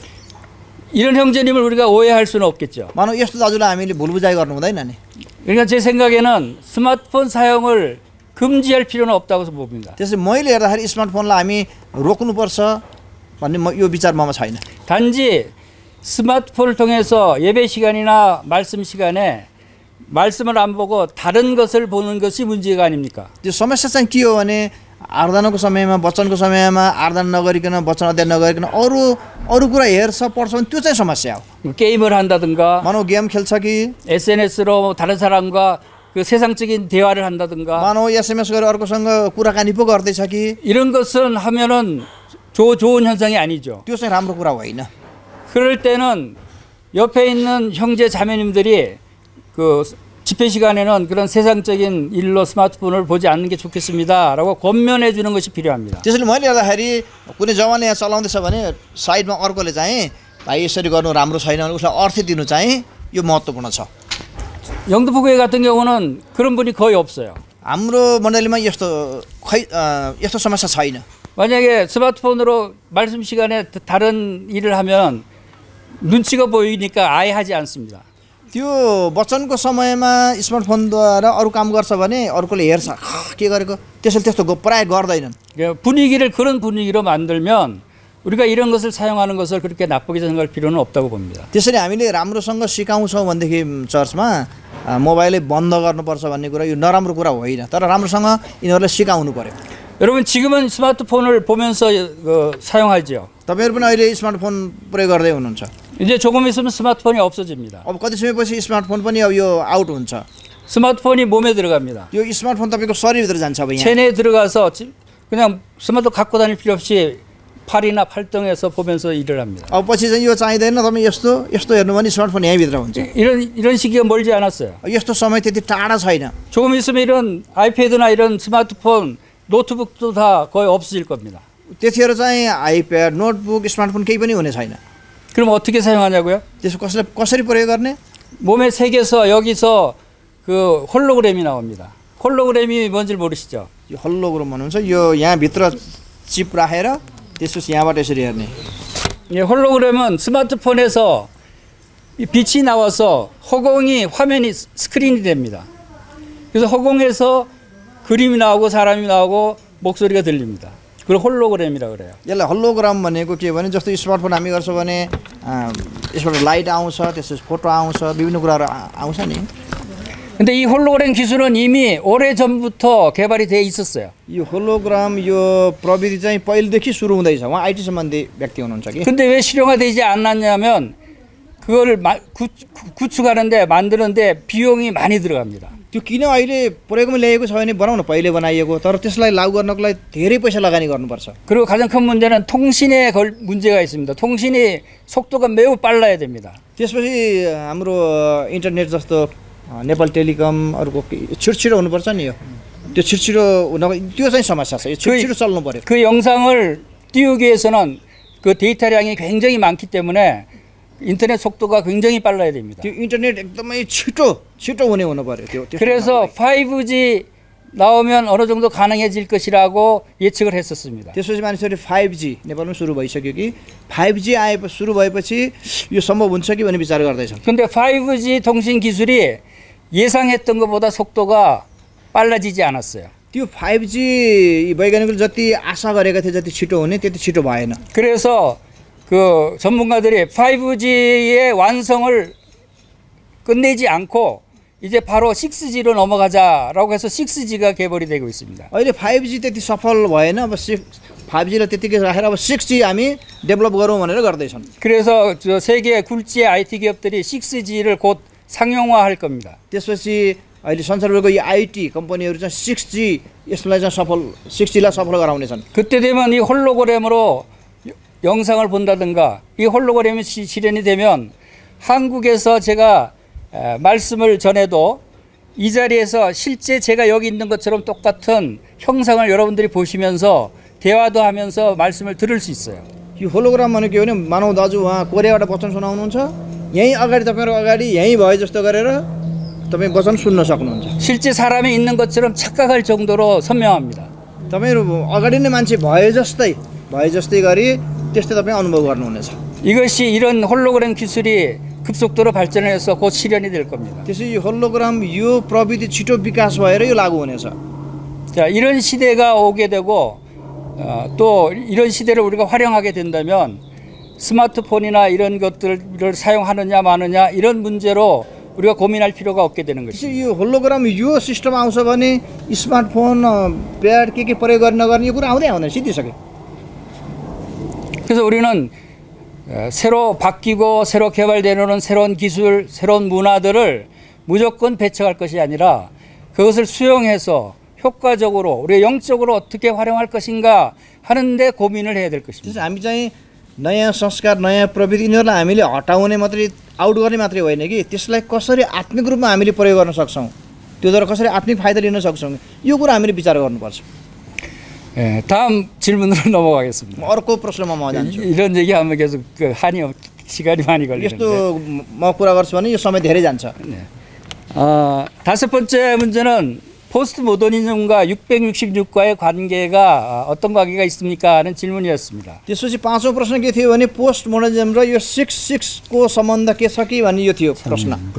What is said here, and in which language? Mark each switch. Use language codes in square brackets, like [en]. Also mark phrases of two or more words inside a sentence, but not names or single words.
[ko] 이런 형제님을 우리가 오해할 수는 없겠죠. [ne] मानौ यस्तो दाजुलाई हामीले भुलबुझाइ गर्नु हुँदैन नि। [ko] 그러니까 제 생각에는 스마트폰 사용을 금지할 필요는 없다고 봅니다. [ne] त्यसै मैले हेर्दाखेरि स्मार्टफोनलाई हामी रोक्नुपर्छ भन्ने यो विचार ममा छैन। [ko] 단지 스마트폰을 통해서 예배 시간이나 말씀 시간에 말씀을 안 보고 다른 것을 보는 것이 문제가 아닙니까? [ne] त्यो समस्या चाहिँ के हो भने आराधनाको समयमा वचनको समयमा आराधना नगरिकन वचन अध्ययन नगरिकन अरू कुरा हेर्छ पढ्छ भने त्यो चाहिँ समस्या हो। [ko] 게임을 한다든가 [ne] मानौ गेम खेल्छ कि, [ko] SNS로 다른 사람과 그 세상적인 대화를 한다든가 [ne] मानौ SMS गरेर अर्कोसँग कुराकानी पो गर्दैछ कि, [ko] 이런 것은 하면은 좋은 현상이 아니죠. [ne] त्यो चाहिँ राम्रो कुरा होइन। [ko] 그럴 때는 옆에 있는 형제 자매님들이 그 집회 시간에는 그런 세상적인 일로 스마트폰을 보지 않는 게 좋겠습니다라고 권면해 주는 것이 필요합니다. [ne] त्यसैले मैले हेर्दाखेरि कुनै जवान यहाँ चलाउँदैछ भने साइडमा अर्कोले चाहिँ भाइ यसरी गर्नु राम्रो छैन भने उसलाई अर्थ दिनु चाहिँ यो महत्त्वपूर्ण छ। [ko] 영등포교회 같은 경우는 그런 분이 거의 없어요. [ne] हाम्रो मण्डलीमा यस्तो समस्या छैन। [ko] 만약에 스마트폰으로 말씀 시간에 다른 일을 하면 눈치가 보이니까 아예 하지 않습니다. [ne] त्यो वचनको समयमा स्मार्टफोनद्वारा अरू काम गर्छ भने अर्कोले हेर्छ के गरेको त्यसैले त्यस्तो प्राय गर्दैनन्। [ko] 분위기를 그런 분위기로 만들면 우리가 이런 것을 사용하는 것을 그렇게 나쁘게 생각할 필요는 없다고 봅니다. [ne] त्यसैले हामीले राम्रोसँग सिकाउँछौँ भनेदेखि चर्चमा मोबाइलै बन्द गर्नुपर्छ भन्ने कुरा यो नराम्रो कुरा होइन, तर राम्रोसँग यिनीहरूलाई सिकाउनु पर्यो। [ko] 여러분 지금은 스마트폰을 보면서 사용하죠. [ne] तपाईहरु पनि अहिले स्मार्टफोन प्रयोग गर्दै हुनुहुन्छ। [ko] 이제 조금 있으면 스마트폰이 없어집니다. [ne] अब कति समयपछि स्मार्टफोन पनि अब यो आउट हुन्छ। [ko] 스마트폰이 몸에 들어갑니다. [ne] यो स्मार्टफोन तपाईको शरीरभित्र जान्छ अब यहाँ। [ko] 체내에 들어가서 그냥 스마트폰 갖고 다닐 필요 없이 팔이나 팔등에서 보면서 일을 합니다. [ne] अब पछि चाहिँ यो चाहिदैन, तपाईँ यस्तो हेर्नु भने स्मार्टफोन यहीँभित्र हुन्छ। [ko] 이런 시기가 멀지 않았어요. [ne] यस्तो समय त्यति टाढा छैन। [ko] 조금 있으면 이런 아이패드나 이런 스마트폰, 노트북도 다 거의 없어질 겁니다. [ne] त्यतिखेर चाहिँ आइप्याड, नोटबुक, स्मार्टफोन केही पनि हुने छैन। [ko] 그럼 어떻게 사용하냐고요? [ne] त्यसको कसरी प्रयोग गर्ने? [ko] 몸의 색에서 여기서 그 홀로그램이 나옵니다. 홀로그램이 뭔지 모르시죠? [ne] यो होलोग्राम भन्नुहुन्छ यो यहाँ भित्र चिप राखेर त्यसपछि यहाँबाट यसरी हेर्ने। [ko] 예, 홀로그램은 스마트폰에서 빛이 나와서 허공이 화면이 스크린이 됩니다. 그래서 허공에서 그림이 나오고 사람이 나오고 목소리가 들립니다. 그걸 홀로그램이라고 그래요. [ne] यसलाई होलोग्राम भनेको के भने जस्तो स्मार्टफोन हामी गर्छौँ भने यसबाट लाइट आउँछ, त्यसपछि फोटो आउँछ, विभिन्न कुराहरू आउँछ नि। [ko] 근데 이 홀로그램 기술은 이미 오래전부터 개발이 돼 있었어요. [ne] यो होलोग्राम यो प्रविधि चाहिँ पहिलेदेखि सुरु हुँदैछ। उहाँ आइटी सम्बन्धी व्यक्ति हुनुहुन्छ कि। [ko] 근데 왜 실용화되지 않았냐면 그거를 구축하는데 만드는데 비용이 많이 들어갑니다. [ne] त्यो किन अहिले प्रयोगमा ल्याएको छ भने बनाउन पहिले बनाइएको, तर त्यसलाई लागू गर्नको लागि धेरै पैसा लगानी गर्नुपर्छ। [ko] 그리고 가장 큰 문제는 통신에 문제가 있습니다. 통신이 속도가 매우 빨라야 됩니다. [ne] त्यसपछि हाम्रो इन्टरनेट जस्तो नेपाल टेलिकमहरुको छिटो हुनुपर्छ नि। यो त्यो छिटो हुनको त्यो चाहिँ समस्या छ। यो छिटो चल्नु पर्यो। [ko] 그 영상을 띄우기 위해서는 그 데이터량이 굉장히 많기 때문에 인터넷 속도가 굉장히 빨라야 됩니다. [ne] त्यो इन्टरनेट एकदमै छिटो हुनु पर्यो त्यो। [ko] 그래서 5G 나오면 어느 정도 가능해질 것이라고 예측을 했었습니다. [ne] त्यसपछि मानिसहरु 5G नेपालमा सुरु भइसक्यो कि 5G सुरु भएपछि यो सम्भव हुन्छ कि भन्ने विचार गर्दैछन्। [ko] 근데 5G 통신 기술이 예상했던 것보다 속도가 빨라지지 않았어요. [ne] त्यो 5G वैज्ञानिकले जति आशा गरेका थिए जति छिटो हुने त्यति छिटो भएन। [ko] 그래서 그 전문가들이 5G의 완성을 끝내지 않고 이제 바로 6G로 넘어가자라고 해서 6G가 개발이 되고 있습니다. [ne] अहिले 5G त्यति सफल भएन, अब 5Gलाई त्यतिकै राखेर अब 6G हामी डेभलप गरौँ भनेर गर्दैछन्। [ko] 그래서 저 세계 굴지의 IT 기업들이 6G를 곧 상용화할 겁니다. [ne] त्यसपछि अहिले संसारभरको यो IT कम्पनीहरु चाहिँ 6G यसलाई चाहिँ 6Gलाई सफल गराउनेछन्। [ko] 그때 되면 이 홀로그램으로 영상을 본다든가 이 홀로그램이 실현이 되면 한국에서 제가 말씀을 전해도 이 자리에서 실제 제가 여기 있는 것처럼 똑같은 형상을 여러분들이 보시면서 대화도 하면서 말씀을 들을 수 있어요. [ne] यो होलोग्राम भनेको के हो भने मानव दाजु उहाँ कोरियाबाट वचन सुनाउनुहुन्छ, यही अगाडि तपाईहरु अगाडि यही भए जस्तो गरेर तपाई वचन सुन्न सक्नुहुन्छ। [ko] 실제 사람이 있는 것처럼 착각할 정도로 선명합니다. [ne] तपाईहरु अगाडि नै मान्छे भए जस्तै गरी त्यस्तै तपाई अनुभव गर्नुहुनेछ। [ko] 이것이 이런 홀로그램 기술이 급속도로 발전해서 곧 실현이 될 겁니다. [ne] त्यसै यो होलोग्राम यो प्रविधि छिटो विकास भएर यो लागू हुनेछ। [ko] 자, 이런 시대가 오게 되고 또 이런 시대를 우리가 활용하게 된다면 스마트폰이나 이런 것들을 사용하느냐 마느냐 이런 문제로 우리가 고민할 필요가 없게 되는 것입니다. [ne] त्यसै यो होलोग्राम यो सिस्टम आउँछ भने स्मार्टफोन प्याड के प्रयोग गर्ने नगर्ने यो कुरा आउँदैन, सिद्धिसक्यो। [ko] 그래서 우리는 새로 바뀌고 새로 개발되는 새로운 기술, 새로운 문화들을 무조건 배척할 것이 아니라 그것을 수용해서 효과적으로 우리 영적으로 어떻게 활용할 것인가 하는데 고민을 해야 될 것입니다. [ne] त्यसै हामी चाहिँ नयाँ संस्कार नयाँ प्रविधि यिनीहरूलाई हामीले हटाउने मात्रै आउट गर्ने मात्रै होइन कि त्यसलाई कसरी आत्मिक रूपमा हामीले प्रयोग गर्न सक्छौँ त्योद्वारा कसरी आत्मिक फाइदा लिन सक्छौँ यो कुरा हामीले विचार गर्नुपर्छ। [ko] 예, 다음 질문으로 넘어가겠습니다. [ne] अर्को प्रश्नमा म जान्छु। [ko] 이런 얘기하면 계속 시간이 많이 걸리는데. [ne] यस्तो म कुरा गर्छु भने यो समय धेरै जान्छ। [ko] 네. 다섯 번째 문제는 포스트 모더니즘과 666과의 관계가 어떤 관계가 있습니까? 하는 질문이었습니다. [ne] त्यसपछि पाँचौं प्रश्न के थियो भने [en] post modernism [ne] र यो 66को सम्बन्ध के छ कि भन्ने यो थियो प्रश्न।